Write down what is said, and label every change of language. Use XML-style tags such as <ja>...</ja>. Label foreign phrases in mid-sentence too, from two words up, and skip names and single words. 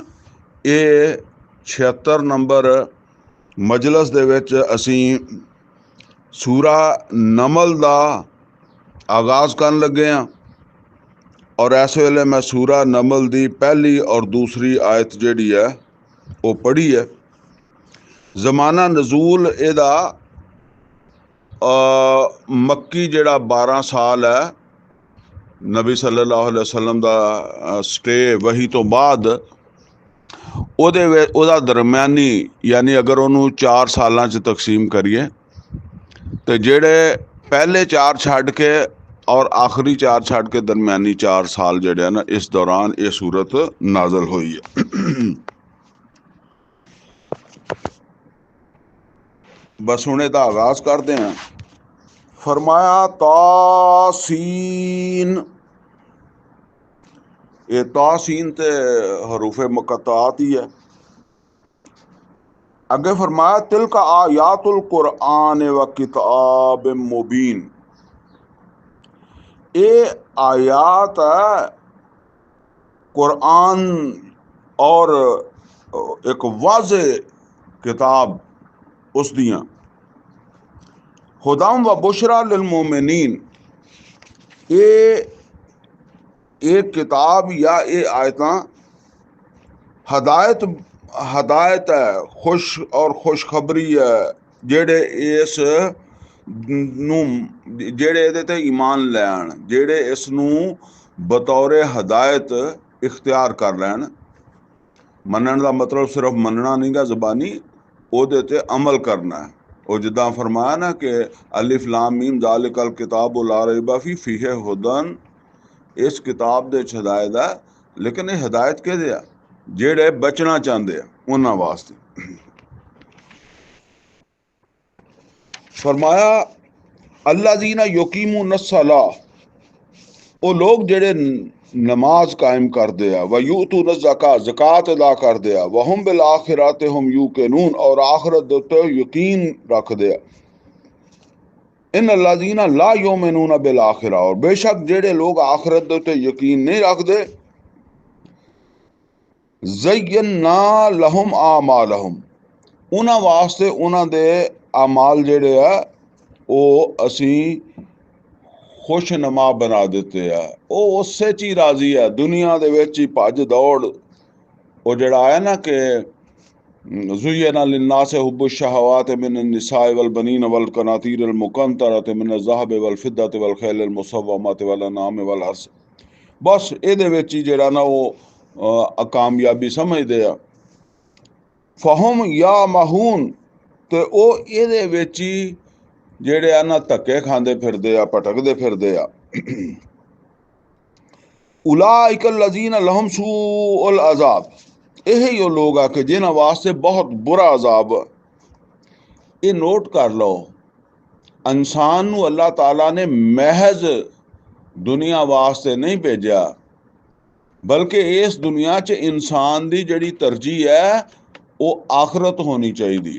<pa>ایہ 76 نمبر مجلس دے وچ اسیں سورہ نمل دا آغاز کرن لگے ہیں اور اس ویلے میں سورہ نمل دی پہلی اور دوسری آیت جہڑی ہے او پڑھی ہے. زمانہ نزول ایدا مکی جہڑا 12 سال ہے، نبی صلی اللہ علیہ وسلم دا سٹے وحی تو بعد اودا درمیانی یعنی اگر انہاں نے 4 سالاں چ تقسیم کریے تو جہڑے پہلے 4 چھڈ کے اور آخری 4 چھڈ کے درمیانی 4 سال جہڑے ہے نا، اس دوران ایہ سورت نازل ہوئی ہے. بس ہنے دا آغاز کردے ہیں. فرمایا طسٓ، ایہ طسٓ تے حروف مقطعات ہی ہے. اگے فرمایا</pa> <ar>تلك آيات القرآن و كتاب مبين,</ar> <pa>ایہ آیات ہے قرآن اور اک واضح کتاب اس دیاں.</pa> <ar>هدى و بشرى للمؤمنين,</ar> <pa>ایہ کتاب یا ایہ آیتاں ہدایت ہے، خوش اور خوشخبری ہے جہڑے اس جہڑے ایہدے تے ایمان لین، جہڑے اس نوں بطور ہدایت اختیار کر لین. منن دا مطلب صرف مننا نہیں گا زبانی، اوہدے تے عمل کرنا ہے. او جداں فرمایا نا کہ</pa> <ar>الف لام ميم ذلك الكتاب لا ريب فيه هدى,</ar> <pa>اس کتاب دے وچ ہدایت ہے، لیکن ایہ ہدایت کہدے آ? جہڑے بچنا چاہندے ہیں انہاں واسطے. فرمایا</pa> <ar>الذين يقيمون الصلاة,</ar> <pa>او لوک جہڑے نماز قائم کردے آ,</pa> <ar>و يؤتون الزكاة,</ar> <pa>زکات ادا کردے آ,</pa> <ar>وهم بالآخرة هم يوقنون,</ar> <pa>اور آخرت دے اتے یقین رکھدے آ.</pa> <ar>إن الذين لا يؤمنون بالآخرة,</ar> <pa>اور بیشک جہڑے لوک آخرت دے اتے یقین نہیں رکھدے,</pa> <ar>زينا لهم أعمالهم,</ar> <pa>انہاں واسطے انہاں دے اعمال جہڑے آ او اسیں خوشنما بنا دتے ہے. او اس تو چ ہی راضی ہے، دنیا دے وچ ہی بھج دوڑ. او جہڑا ہے نا کہ</pa> <ar>زين للناس حب الشهوات من النساء والبنين والقناطير المقنطرة من الذهب والفضة والخيل المسومة والأنعام والحرث,</ar> <pa>بس ایہدے وچ ہی جہڑا نا او کامیابی سمجھدے آ.</pa> <ar>فهم يعمهون,</ar> <pa>تے او ایہدے وچ ہی جہڑے آ نا دھکے کھاندے پھردے آ، بھٹکدے پھردے آ.</pa> <ar>أولئك الذين لهم سوء العذاب,</ar> <pa>ایہی او لوک آ کہ جنہاں واسطے بہت برا عذاب. ایہ نوٹ کر لو، انسان نوں اللہ تعالیٰ نے محض دنیا واسطے نہیں بھیجا، بلکہ اس دنیا چ انسان دی جہڑی ترجیح ہے او آخرت ہونی چاہیدی.</pa>